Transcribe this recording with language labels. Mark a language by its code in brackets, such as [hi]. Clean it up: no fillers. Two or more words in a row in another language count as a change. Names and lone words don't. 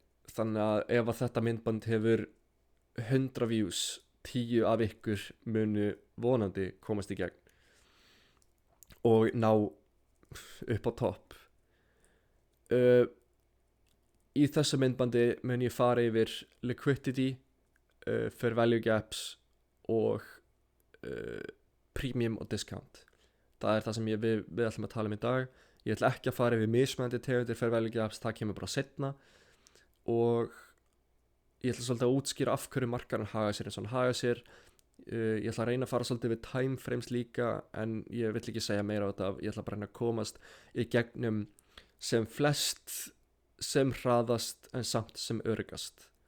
[is] Þannig að ef að þetta myndband hefur 100 views, 10 af ykkur munu vonandi komast í gegn og ná upp á topp. Í þessu myndbandi mun ég fara yfir liquidity, [en] fair value gaps [is] og premium og discount. Það er það sem við ætlum að tala um í dag. Ég ætla ekki að fara yfir mismunandi tegundir [en] fair value gaps, [is] það kemur bara seinna. Og ég ætla svolítið að útskýra af hverju markaðurinn haga sér eins og hann haga sér. Ég ætla að reyna að fara svolítið við timeframes líka, en ég vill ekki segja meira á þetta. Ég ætla bara að reyna að komast í gegnum sem flest, sem hraðast, en samt sem öruggast.